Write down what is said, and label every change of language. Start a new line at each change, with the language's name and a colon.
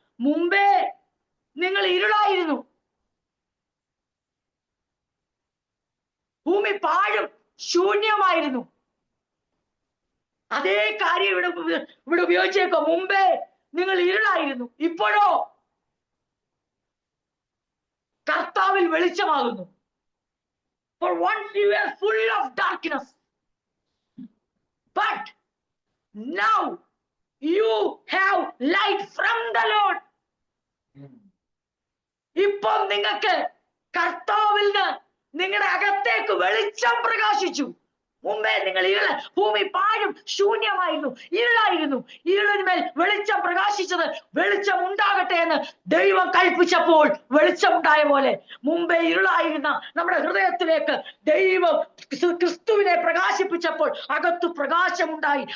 Malayalam: മുമ്പേ നിങ്ങൾ ഇരുളായിരുന്നു, ഭൂമി പാഴും ശൂന്യമായിരുന്നു. അതേ കാര്യം ഇവിടെ ഉപയോഗിച്ചേക്കോ. മുമ്പേ നിങ്ങൾ ഇരുളായിരുന്നു, ഇപ്പോഴോ കർത്താവിൽ വെളിച്ചമാകുന്നു.
English: For once you were full of darkness, but now you have light from the Lord.
Malayalam: ഇപ്പോൾ നിങ്ങൾക്ക് കർത്താവിൽ നിന്ന് നിങ്ങളുടെ അകത്തേക്ക് വെളിച്ചം പ്രകാശിച്ചു. മുമ്പേ നിങ്ങൾ ഭൂമി പാഴും ശൂന്യമായിരുന്നു, ഇരുളായിരുന്നു. ഇരുളിന്മേൽ വെളിച്ചം പ്രകാശിച്ചത്. വെളിച്ചം ഉണ്ടാകട്ടെ എന്ന് ദൈവം കൽപ്പിച്ചപ്പോൾ വെളിച്ചമുണ്ടായ പോലെ മുമ്പേ ഇരുളായിരുന്ന നമ്മുടെ ഹൃദയത്തിലേക്ക് ദൈവം ക്രിസ്തുവിനെ പ്രകാശിപ്പിച്ചപ്പോൾ അകത്തു പ്രകാശമുണ്ടായി.